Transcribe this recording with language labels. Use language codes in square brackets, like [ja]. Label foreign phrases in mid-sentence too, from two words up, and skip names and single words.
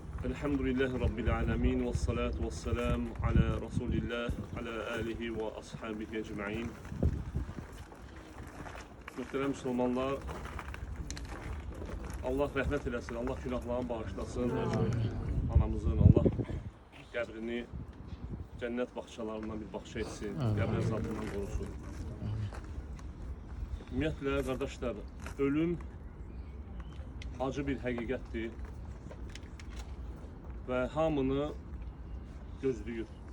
[ar] الحمد لله رب العالمين والصلاة والسلام على رسول الله، على آله وأصحابه أجمعين. [tr] Muhterem Müslümanlar, [az] Allah rəhmət eləsin, Allah günahlarını bağışlasın. Anamızın Allah qəbrini cennet bağçalarından bir bağça etsin, qəbr əzabından qorusun. Ümumiyyətlə, qardaşlar, ölüm acı bir həqiqətdir və hamını gözləyir.